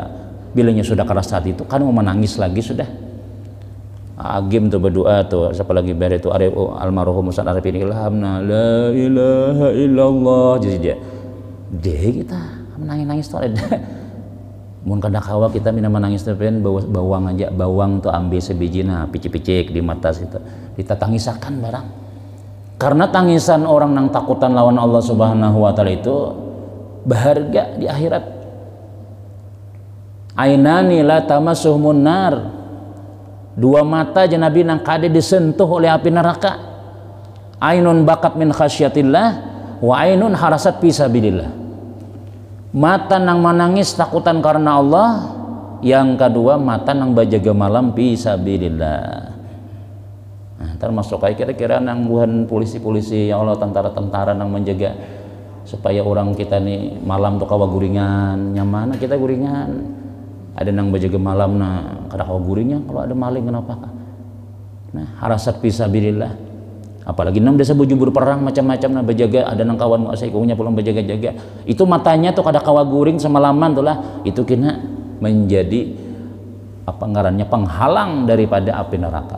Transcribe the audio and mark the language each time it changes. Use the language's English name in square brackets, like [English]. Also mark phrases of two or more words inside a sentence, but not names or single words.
[Banjar] Bilanya sudah keras hati itu kan mau menangis lagi sudah. Agim tuh berdoa tuh siapa lagi bare itu almarhum Ustaz Arifin ilhamna [Arabic] لا إله إلا الله [Banjar] jadi dia kita menangis tuh ada mun kada kawa kita mina menangis tepen bawang aja bawang tuh ambil sebiji nah picik-picik di mata situ kita tangisakan barang karena tangisan orang nang takutan lawan [Arabic] الله سبحانه وتعالى [Banjar] itu berharga di akhirat. [Arabic] عينان لا تمسهما النار, [Banjar] dua mata aja Nabi nang kada disentuh oleh api neraka. [Arabic] عين بكت من خشية الله وعين حرست في سبيل الله. [Banjar] Mata nang menangis takutan karena Allah, yang kedua mata nang bajaga malam [Arabic] في سبيل الله. [Banjar] Nah, termasuk kayak kira-kira nang buhan polisi-polisi [Arabic] يا الله [Banjar] tentara-tentara nang menjaga supaya orang kita nih malam tuh kawa guringan nyaman kita guringan ada nang bajaga malam nah kada kawa guringnya kalau ada maling kenapa nah [Arabic] حرست في سبيل الله [Banjar] apalagi nang desa bujubur perang macam-macam nah bajaga ada nang kawan mau saikunya pulang bajaga-jaga itu matanya tuh kada kawa guring semalaman tuh lah itu kena menjadi apa ngarannya penghalang daripada api neraka.